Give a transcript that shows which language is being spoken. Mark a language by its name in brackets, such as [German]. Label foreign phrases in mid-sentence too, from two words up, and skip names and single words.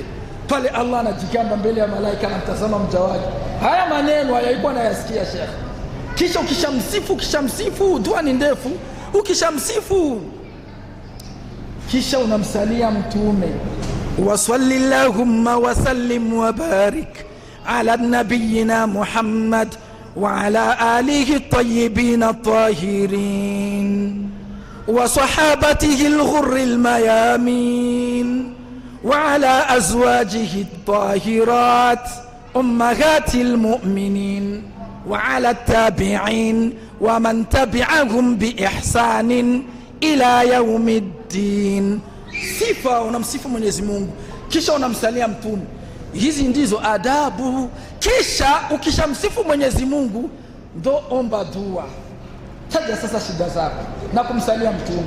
[Swahili] Pale Allah anajigamba mbele ya malaika, anamtazama mja wake. Haya maneno hayaikuwa nayasikia shekhe. Kisha ukishamsifu, dua ni ndefu. Ukishamsifu kisha unamsalia mtume. [Arabic] وصل اللهم وسلم وبارك على نبينا محمد وعلى آله الطيبين الطاهرين وصحابته الغر الميامين وعلى أزواجه الطاهرات أمهات المؤمنين وعلى التابعين ومن تبعهم بإحسان إلى يوم الدين. [Swahili] Sifa, unamsifu Mwenyezi Mungu kisha unamsalia mtume. Hizi ndizo adabu. Kisha ukishamsifu Mwenyezi Mungu ndo omba dua. Taja sasa shida zako na kumsalia mtume.